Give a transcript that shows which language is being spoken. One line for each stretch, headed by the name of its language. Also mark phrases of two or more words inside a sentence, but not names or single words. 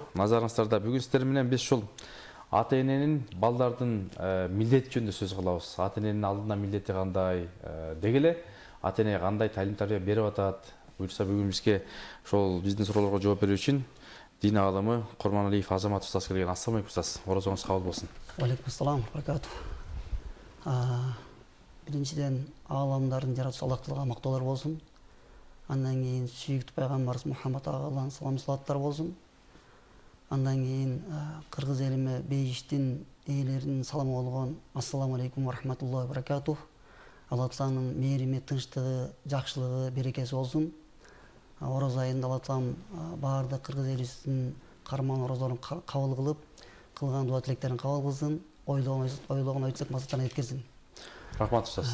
Kyrgyz: Назарыңыздарда бүгүн сиздер менен биз ушул ата-эненин балдардын милдети жөнүндө сөз кылабыз. Ата-эненин алдына милдети кандай, деги эле ата-энеге кандай талим тарбия берип атат. Буюрса бүгүн бизге ошол биздин суроолорго жооп берүү үчүн дин аалымы Курманалиев Азамат устаз келген.
Arabic: السلام عليكم
Kyrgyz: устаз. Орозоңуз кабыл болсун.
Arabic: عليكم السلام بركاته.
Kyrgyz: Биринчиден ааламдардын жаратуучу Аллахтага мактоолор болсун. Андан кийин сүйүктүү пайгамбарыбыз Мухаммад агадан салам салаттар болсун. Андан кийин кыргыз элиме бейиштин ээлеринин саламы болгон
Arabic: السلام عليكم ورحمة الله وبركاته.
Kyrgyz: Алла Тааланын мээрими, тынчтыгы, жакшылыгы, берекеси болсун. Ороз айында Алла Таалам баардык кыргыз элибиздин карман орозолорун кабыл кылып, кылган дуа тилектерин кабыл кылсын, ойлогон ой тилек максаттарына жеткирсин. Рахмат устаз.